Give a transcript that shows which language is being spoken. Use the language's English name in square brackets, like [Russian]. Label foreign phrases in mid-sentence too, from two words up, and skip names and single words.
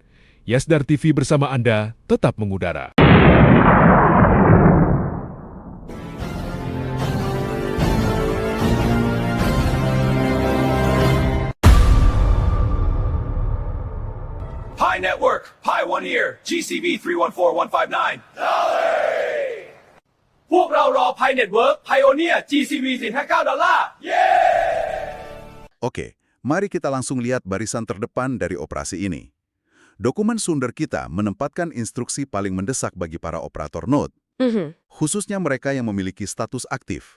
[Indonesian] Yasdar TV bersama Anda tetap mengudara. [English] Pi Network, Pi 1 here, GCV 314159. [Thai] พวกเรารอ Pi Network Pioneer GCV 459 $. [Indonesian] Oke, mari kita langsung lihat barisan terdepan dari operasi ini. Dokumen Sunder kita menempatkan instruksi paling mendesak bagi para operator node, khususnya mereka yang memiliki status aktif.